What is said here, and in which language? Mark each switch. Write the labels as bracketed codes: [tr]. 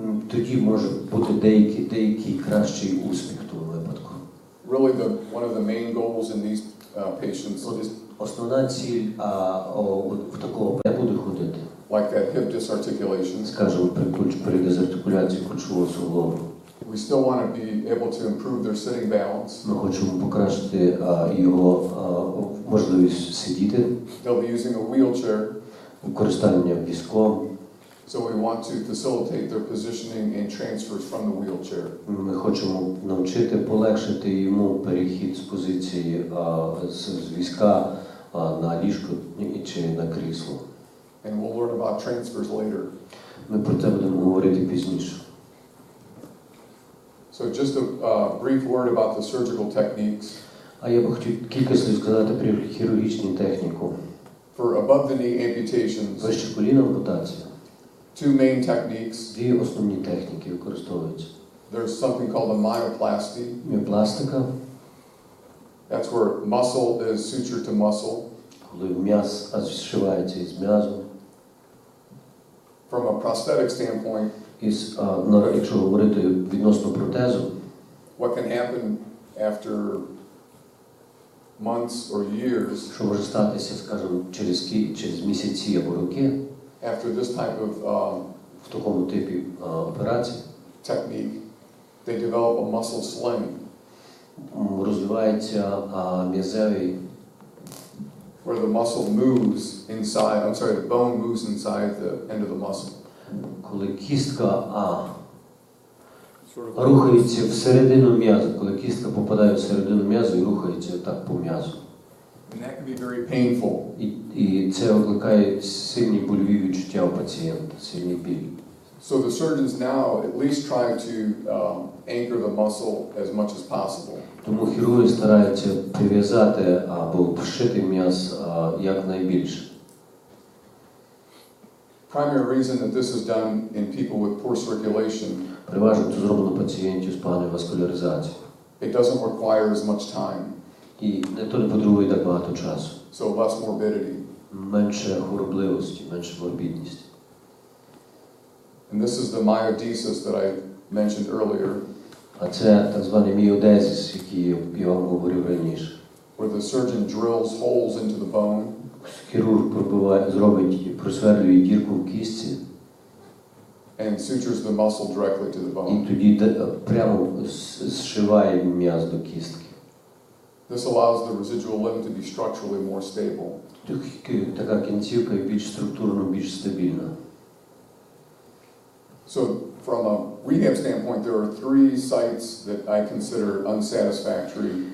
[uk] тоді може бути деякий кращий успіх в тому випадку. [en] Really, one of the main goals in these patients is [uk] Основна ціль в такого не буде ходити. [en] like that hip disarticulation. [uk] Скажімо, при дезартикуляції кульшового суглобу. [en] We still want to be able to improve their sitting balance. [uk] Ми хочемо покращити його можливість сидіти, [en] They'll be using a wheelchair, [uk] використання візком. [en] so we want to facilitate their positioning and transfers from the wheelchair. [uk] Ми хочемо навчити, полегшити йому перехід з позиції з візка на ліжко чи на крісло. [en] And we'll learn about transfers later. [uk] Ми про це будемо говорити пізніше. [en] So just a brief word about the surgical techniques. [uk] А я би хотів кілька слів сказати про хірургічну техніку. [en] For above-the-knee amputations, [uk] Вище коліна ампутація. [en] two main techniques. [uk] Дві основні техніки використовуються. [en] There's something called a myoplasty. [uk] Міопластика, [en] That's where muscle is sutured to muscle. [uk] коли м'яз зшивається із м'язом. [en] From a prosthetic standpoint, [uk] Якщо говорити відносно протезу, [en] what can happen after months or years, [uk] що може статися, скажімо, через місяці або роки, [en] after this type of [uk] в такому типі операцій, [en] technique, they develop a muscle sling. [uk] Розвивається м'язевий, [en] Where the muscle moves inside, the bone moves inside the end of the muscle. [uk] коли кістка рухається всередину м'язу, коли кістка попадає всередину м'язу і рухається так по м'язу. [en] And that can be very painful. [uk] І це викликає сильні больові відчуття у пацієнта, сильний біль. [en] So the surgeons now at least try to anchor the muscle as much as possible. [uk] Тому хірурги стараються прив'язати або вшити м'яз якнайбільше. [en] Primary reason that this is done in people with poor circulation. [uk] Переважно це зроблено пацієнтів з поганою васкуляризацією. [en] It doesn't require as much time. [uk] І не потребує так багато часу. [en] So less morbidity. [uk] Менше хворобливості, менше морбідності. [en] And this is the myodesis that I mentioned earlier. [uk] А це так званий міодезис, який я вам говорив раніше. [en] Where the surgeon drills holes into the bone. [uk] Хірург просверлює дірку в кістці. [en] And sutures the muscle directly to the [uk] І [en] bone. [uk] тоді прямо зшиває м'яз до кістки. [en] This allows the residual limb to be structurally more stable. [uk] Така кінцівка більш структурно, більш стабільна. [en] So from a rehab standpoint, there are three sites that I consider unsatisfactory.